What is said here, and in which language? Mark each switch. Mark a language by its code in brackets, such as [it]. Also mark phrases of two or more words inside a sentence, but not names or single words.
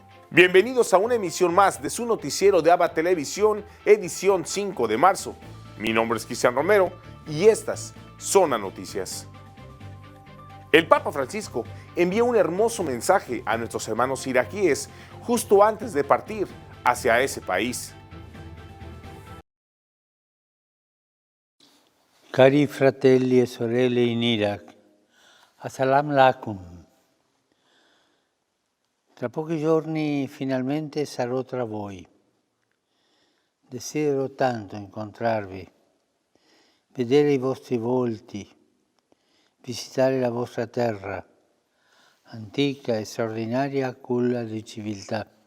[es] Bienvenidos a una emisión más de su noticiero de ABA Televisión, edición 5 de marzo. Mi nombre es Cristian Romero y estas son las noticias. El Papa Francisco envía un hermoso mensaje a nuestros hermanos iraquíes justo antes de partir hacia ese país. [it] Cari fratelli e sorelle in Iraq, [ar] السلام عليكم. [it] Tra pochi giorni finalmente sarò tra voi. Desidero tanto incontrarvi, vedere i vostri volti, visitare la vostra terra, antica e straordinaria culla di civiltà.